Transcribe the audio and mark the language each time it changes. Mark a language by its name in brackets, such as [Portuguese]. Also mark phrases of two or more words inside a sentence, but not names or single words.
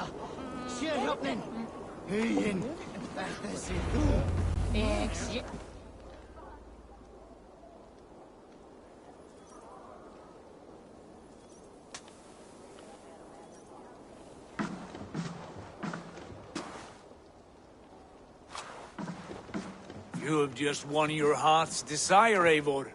[Icelandic] Sé hjálpnin. Huginn. Þetta sé þú. Ég sé... [English] You have just won your heart's desire, Eivor.